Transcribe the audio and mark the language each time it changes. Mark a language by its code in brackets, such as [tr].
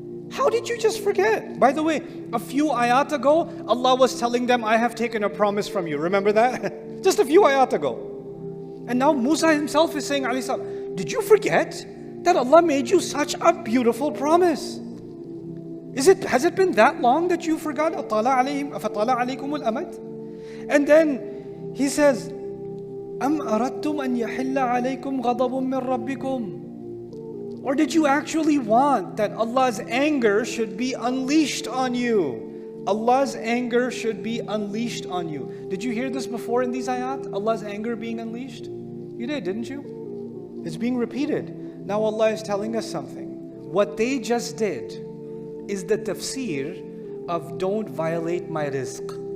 [en] How did you just forget? By the way, a few ayat ago, Allah was telling them, I have taken a promise from you. Remember that? Just a few ayat ago. And now Musa himself is saying, alayhi salam, did you forget that Allah made you such a beautiful promise? Has it been that long that you forgot? [ar] أَفَطَالَ عَلَيْكُمُ الْأَمَدِ? [en] And then he says, [ar] أَمْ أَرَدْتُمْ أَنْ يَحِلَّ عَلَيْكُمْ غَضَبٌ مِّن رَبِّكُمْ? [en] Or did you actually want that Allah's anger should be unleashed on you? Allah's anger should be unleashed on you. Did you hear this before in these ayat? Allah's anger being unleashed? You did, didn't you? It's being repeated. Now Allah is telling us something. What they just did is the tafsir of don't violate my rizq.